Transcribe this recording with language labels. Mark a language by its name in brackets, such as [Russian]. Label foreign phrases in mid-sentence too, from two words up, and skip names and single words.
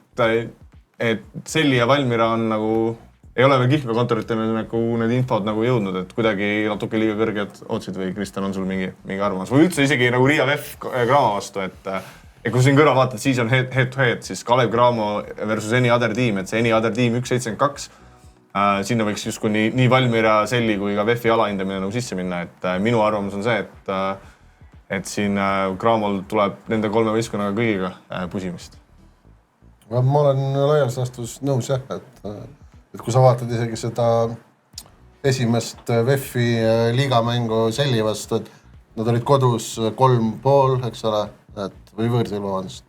[Estonian] et Selli ja Valmiera on nagu, ei ole veel kihlveokontoritele nagu need infod nagu jõudnud, et kuidagi natuke liiga kõrged otsid või Kristjan, on sul mingi arvamus? Või üldse isegi nagu Riia VEF Cramo vastu, et kui siin kõrval vaatad, siis on [English] head to head, [Estonian] siis Kalev Cramo [English] versus Any Other Team, [Estonian] et see [English] Any Other Team [Estonian] 1.72, sinna võiks justkui nii Valmiera, Selli kui ka VEF-i alahindamine nagu sisse minna, et minu arvamus on see, et siin Cramol tuleb nende kolme võistkonnaga kõigiga pusimist. Ma olen laias laastus nõus jah, et kui sa vaatad isegi seda esimest VEF-i liigamängu Selli vastu, et nad olid kodus 3,5, eks ole, või võõrsil, vabandust.